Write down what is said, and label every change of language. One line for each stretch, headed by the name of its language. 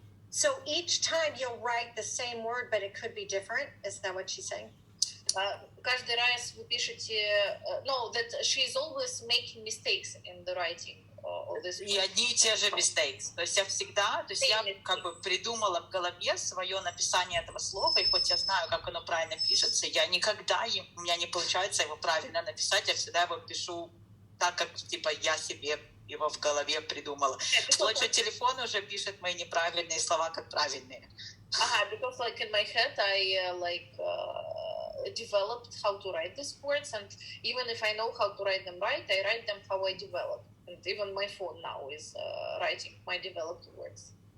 English: So each time you'll write the same word, but it could be different. Is that what she's saying?
Russian: Каждый раз вы пишете,
English: that she is always making mistakes in the writing.
Russian: И одни и те же mistakes. То есть я как бы придумала в голове свое написание этого слова, и хоть я знаю, как оно правильно пишется, у меня не получается его правильно написать, я всегда его пишу так, как я себе его в голове придумала. Вплоть до телефона уже пишет мои неправильные слова как правильные.
English: Because like in my head, I developed how to write these words, and even if I know how to write them right, I write them how I develop. And even my phone now is writing my developed words.